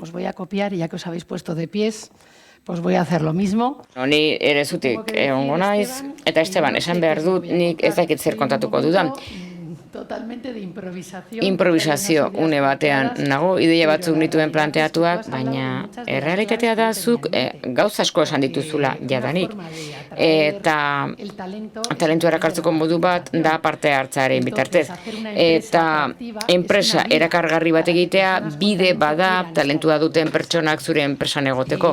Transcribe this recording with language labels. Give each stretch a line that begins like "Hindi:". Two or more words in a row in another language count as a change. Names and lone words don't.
Spanish: a copiar y ya que os habéis puesto de pies, pues voy a hacer lo mismo.
Basque: Ni ere zutik egongo naiz, eta Esteban, esan behar dut, nik ez dakit zer kontatuko dudan.
Spanish: Totalmente de improvisación.
Basque: Improvisazio une batean nago, ideia batzuk nituen planteatuak, baina errealitatea da zuk gauza asko esan dituzula jadanik. Eta talentu erakartzeko modu bat da parte hartzearen bitartez. Eta enpresa erakargarri bat egitea bide bada talentua duten pertsonak zure enpresan egoteko.